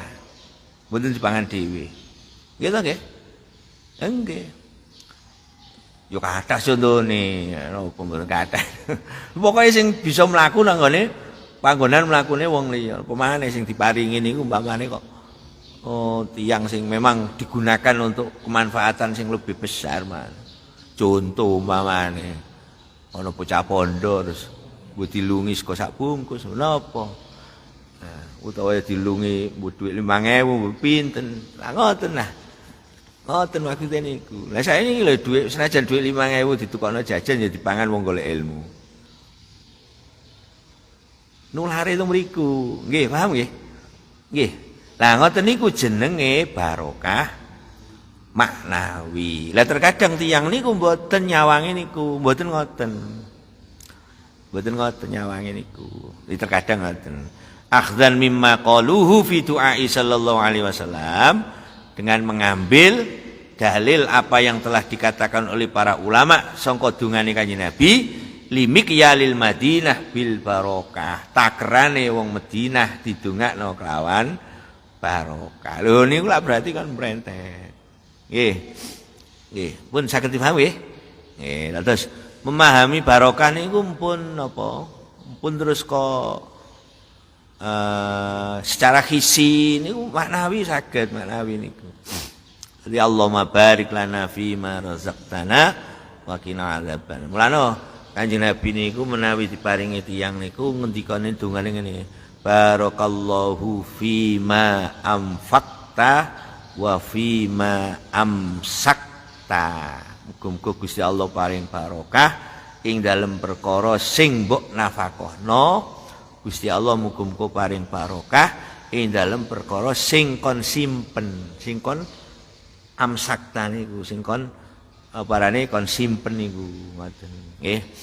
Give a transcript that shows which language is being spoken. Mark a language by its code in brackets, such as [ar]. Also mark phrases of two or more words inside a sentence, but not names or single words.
[jv] Mboten dipangan dhewe. Nggih to nggih? Nggih. Yo kathah contone, napa mboten kathah. Pokoke sing bisa mlaku nang ngene panggonan mlakune wong liya. Pemane sing diparingi niku umpamane kok tiyang sing memang [id] digunakan untuk kemanfaatan [jv] sing [id] lebih besar, [jv] Mas. Contoh umpamane ana bocah pondok terus mbok dilungi saka sak bungkus napa. Nah, utawa dilungi mbok dhuwit 5.000 mbok pinten. Lah ngoten nah. Ngoten maksude niku. Lah saiki lho dhuwit senajan dhuwit 5.000 ditukokno jajan ya dipangan wong golek ilmu. Nulare itu mriku. Nggih, paham nggih? Nggih. Lah ngoten niku jenenge barokah maknawi. Lah terkadang tiyang niku mboten nyawangi niku, mboten ngoten. Mboten ngoten nyawangi niku. Terkadang ngoten. [ar] Akhdan mimma qaluhu fi du'ai sallallahu alaihi wasallam, [id] dengan mengambil dalil apa yang telah dikatakan oleh para ulama [jv] sangka dungane Kanjeng Nabi, [ar] limik yalil Madinah bil barokah, [jv] takrane wong Madinah didongakno kelawan barokah. Lho niku lak berarti kan mrentet. Nggih. Nggih, pun saged dipahami nggih. Nggih, terus memahami barokah niku pun napa? Pun terus kok secara hisi niku maknawi saged maknawi niku. [ar] Jadi Allahumma barik lana fi ma razaqtana wa qina adzaban. [jv] Mulane Kanjeng Nabi niku menawi diparingi tiyang niku ngendikane dongane ngene. [ar] Barakallahu fi ma anfaqta wa fi ma amsakta. [jv] Muga-muga Gusti Allah paring barokah ing dalem perkara sing mbok nafaqahno. Gusti Allah muga-muga paring barokah ing dalem perkara sing kon simpen, sing kon amsakta niku, sing kon parane kon simpen niku ngoten nggih.